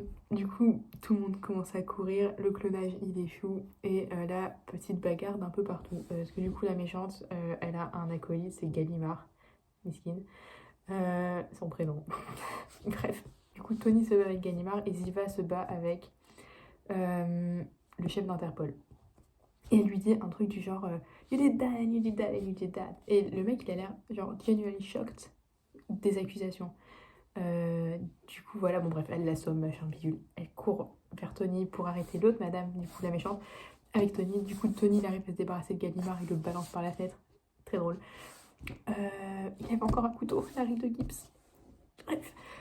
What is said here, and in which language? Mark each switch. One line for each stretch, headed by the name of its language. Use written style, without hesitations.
French: Du coup, tout le monde commence à courir, le clonage il échoue et la petite bagarre d'un peu partout. Parce que du coup, la méchante, elle a un acolyte, c'est Gallimard, miskin, son prénom. Bref, du coup, Tony se bat avec Gallimard et Ziva se bat avec le chef d'Interpol. Et elle lui dit un truc du genre
English: you did that and you did that and you did that.
French: Et le mec, il a l'air genre
English: genuinely shocked
French: des accusations. Du coup, voilà, bon bref, elle l'assomme, machin, bidule. Elle court vers Tony pour arrêter l'autre madame, du coup, la méchante, avec Tony. Du coup, Tony, il arrive à se débarrasser de Gallimard, il le balance par la fenêtre. Très drôle. Il avait encore un couteau, Larry de Gibbs. Bref.